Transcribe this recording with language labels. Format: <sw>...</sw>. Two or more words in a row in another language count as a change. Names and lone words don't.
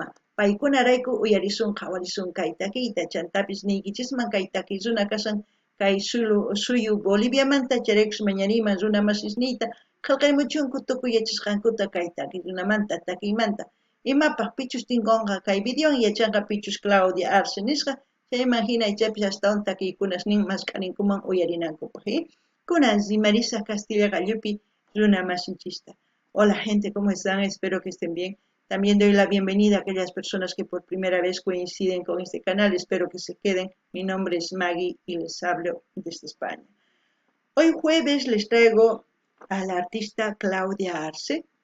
<qu>Paykunarayku uyarisun qhawarisun kay takiyta chantapis niykichisman kay takiy runa kasan kay suyu Boliviamanta charaykus mañariman runa masisniyta qillqaymuchunku tukuy yachasqankuta kay takiy runamanta takiymanta imapaq pichus tinkunqa kay videowan yachanqa pichus Claudia Arce nisqa chayman hina ichapis astawan takiykunas nin masqaninkuman uyarinankupaq. Kunan Marisa Castilla Gallupi, Luna Masinchista.</qu> <es>Hola gente, ¿cómo están? Espero que estén bien. También doy la bienvenida a aquellas personas que por primera vez coinciden con este canal. Espero que se queden. Mi nombre es Maggie y les hablo desde España. Hoy jueves les traigo a la artista Claudia Arce.</es>